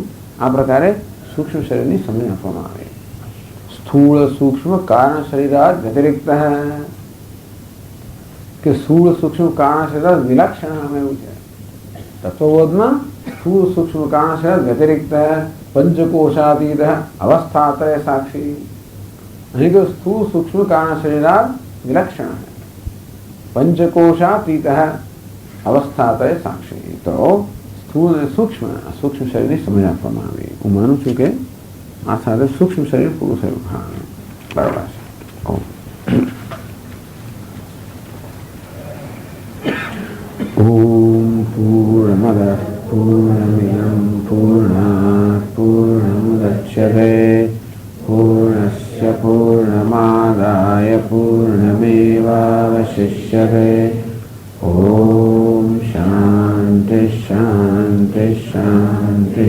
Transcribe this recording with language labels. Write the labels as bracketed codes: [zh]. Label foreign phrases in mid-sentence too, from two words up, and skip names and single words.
[gu] આ પ્રકારે સૂક્ષ્મ શરીરની સમજ આપવામાં આવે. [sa] स्थूल सूक्ष्म कारण शरीरात् व्यतिरिक्त [gu] કે [sa] स्थूल सूक्ष्म कारण शरीरात् विलक्षण [gu] અમે એવું છે. [sa] તત્વબોધમાં स्थूल सूक्ष्म कारण शरीरात् व्यतिरिक्त पंचकोशातीत अवस्थात्रय साक्षी। [gu] અહીં તો [sa] स्थूल सूक्ष्म कारण शरीरात् विलक्षण है, पंचकोशातीत अवस्थात्रय साक्षी। [gu] તો સ્થૂળ અને સૂક્ષ્મ શરીરની સમજ આપવામાં આવી। હું માનું છું કે આ સાથે સૂક્ષ્મ શરીર પૂરું થયું। હા, બરાબર છે। [sa] ॐ पूर्णमदः पूर्णमिदं पूर्णात् पूर्णमुदच्यते पूर्णस्य पूर्णमादाय पूर्णमेवावशिष्यते। ओम शांति शांति शांति।